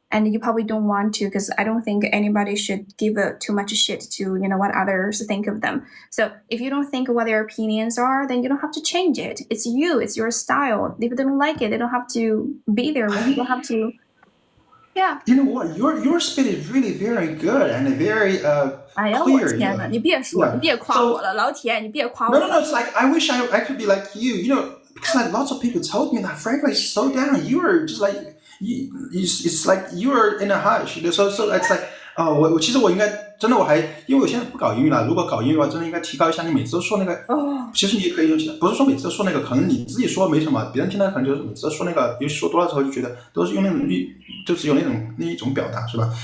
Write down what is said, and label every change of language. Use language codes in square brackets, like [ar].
[en] and you probably don't want to because I don't think anybody should give too much shit to what others think of them. So if you don't think what their opinions are, then you don't have to change it. It's you, it's your style. If they don't like it, they don't have to be there with you. Don't have to. Yeah. You know what? Your speed is really very good and very [zh] 哎呀，我 [en] clear. [zh] 天呐，你别说，你别夸我了，老铁，你别夸我 [en] No, [zh] 了。 [en] It's like I wish I could be like you. Because like lots of people told me that frankly, slow down. You are just like it's like you are in a hush. So it's like [zh] 我其实我应该真的我还因为我现在不搞英语了。如果搞英语的话，真的应该提高一下。你每次都说那个，其实你也可以用起来。不是说每次都说那个，可能你自己说没什么，别人听到可能就是每次都说那个，尤其说多了之后就觉得都是用那种就只有那一种表达是吧？